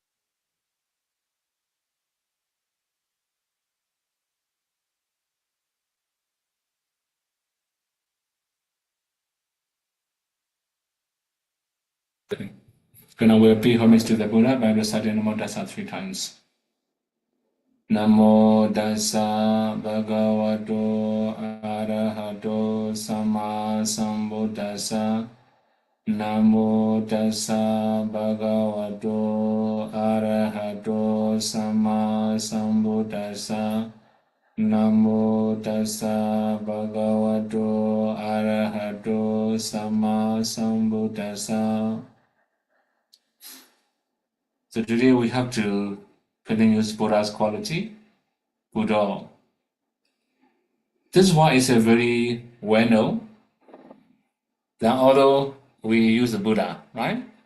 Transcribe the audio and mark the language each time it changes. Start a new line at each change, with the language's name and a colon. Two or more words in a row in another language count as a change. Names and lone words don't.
English: Okay, now we'll pay homage to the Buddha by reciting the Namo Tassa 3 times.
Pali: Namo tassa bhagavato arahato sama sambuddhassa. Namo tassa bhagavato arahato sama sambuddhassa. Namo tassa bhagavato arahato sama sambuddhassa.
English: So today we have to use Buddha's quality, Buddha. This one is a very well-known. Then although we use the Buddha, right?